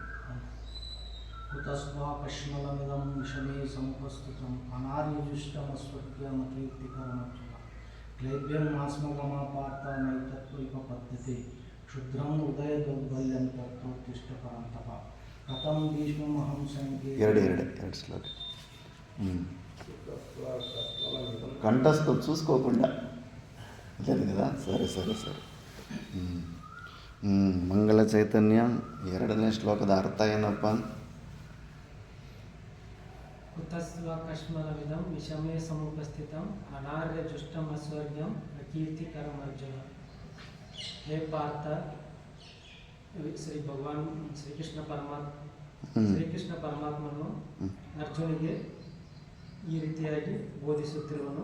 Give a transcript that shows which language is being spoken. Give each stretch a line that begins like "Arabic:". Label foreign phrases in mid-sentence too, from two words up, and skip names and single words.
Sanskrit: ಕುತಸ್ವಾ ಕಶ್ಮಲಮಿದಂ ವಿಷಮೇ ಸಮುಪಸ್ಥಿತಂ ಅನಾರ್ಯಜುಷ್ಟಮಸ್ವರ್ಗ್ಯಮಕೀರ್ತಿಕರಮರ್ಜುನ ಕ್ಲೈಬ್ಯಂ ಆಸ್ಮಗಮ ಪಾರ್ಥ ನೈತತ್ವಯುಪಪದ್ಯತೆ ಕ್ಷುದ್ರಂ ಹೃದಯ ದೌರ್ಬಲ್ಯಂ ತತ್ತೋತ್ತಿಷ್ಠ ಪರಂತಪ. ಕಥಂ ಭೀಷ್ಮಮಹಂ ಸಂಖ್ಯೆ
Telugu: ಎರಡು శ్లోక కంఠస్థ చూసుకోకుండా లేదు కదా.
Kannada: సరే ಮಂಗಲ ಚೈತನ್ಯ 2ನೇ ಶ್ಲೋಕದ ಅರ್ಥ ಏನಪ್ಪ?
Sanskrit: ಕುತಸ್ವ ಕಶ್ಮಲವಿದಂ ವಿಷಮೇ ಸಮುಪಸ್ಥಿತಂ ಅನಾರ್ಯಜುಷ್ಟಮಸ್ವರ್ಗ್ಯಂ ಅಕೀರ್ತಿಕರಮರ್ಜುನ.
Kannada: ಹೇ ಪಾರ್ಥ, ಶ್ರೀಕೃಷ್ಣ ಪರಮಾತ್ಮನು ಅರ್ಜುನಿಗೆ ಈ ರೀತಿಯಾಗಿ ಬೋಧಿಸುತ್ತಿರುವನು.